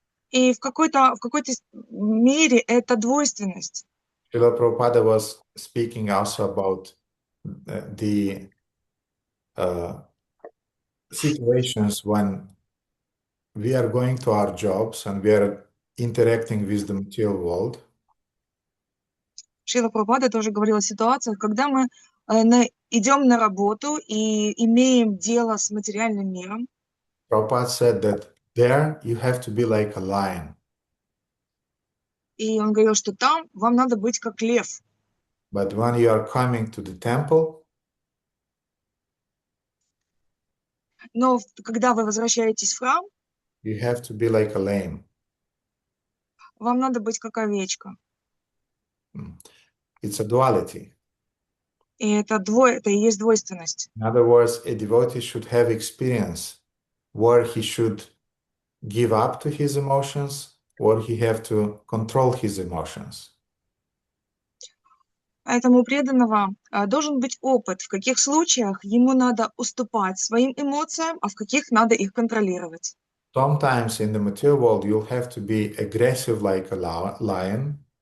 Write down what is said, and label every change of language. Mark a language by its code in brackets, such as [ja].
[ru] И в какой-то мере это двойственность. [en] Srila Prabhupada was speaking also about the situations when we are going to our jobs and we are interacting with the material world. [ru] Шрила Прабхупада тоже говорил о ситуациях, когда мы идем на работу и имеем дело с материальным миром. [en] Prabhupada said that there you have to be like a lion. [ru] И он говорил, что там вам надо быть как лев. [en] But when you are coming to the temple, [ru] но когда вы возвращаетесь в храм, [en] you have to be like a lamb. [ru] Вам надо быть как овечка. [en] It's a duality. [ru] И это и есть двойственность. [en] In other words, a devotee should have experience where he should give up to his emotions or he have to control his emotions. [ru] Поэтому у преданного должен быть опыт, в каких случаях ему надо уступать своим эмоциям, а в каких надо их контролировать. [en] Sometimes in the material world you'll have to be aggressive like a lion.